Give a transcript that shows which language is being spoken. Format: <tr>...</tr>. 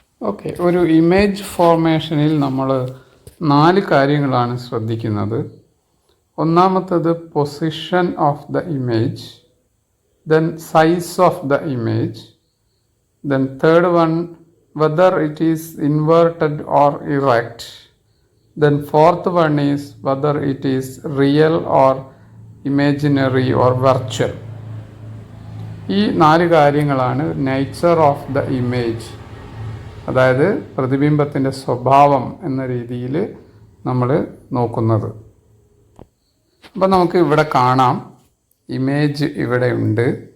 <ml>Okay. ഒരു image ഫോർമേഷനിൽ നമ്മൾ 4 കാര്യങ്ങളാണ് ശ്രദ്ധിക്കുന്നത്.</ml> <en>ഒന്നാമത്തത് position of the image, then size of the image, then third one whether it is inverted or erect, then fourth one is whether it is real or imaginary or virtual.</en> <ml>ഈ 4 കാര്യങ്ങളാണ് nature of the image, അതായത് പ്രതിബിംബത്തിൻ്റെ സ്വഭാവം എന്ന രീതിയിൽ നമ്മൾ നോക്കുന്നത്. അപ്പം നമുക്ക് ഇവിടെ കാണാം, ഇമേജ് ഇവിടെ ഉണ്ട്.</ml>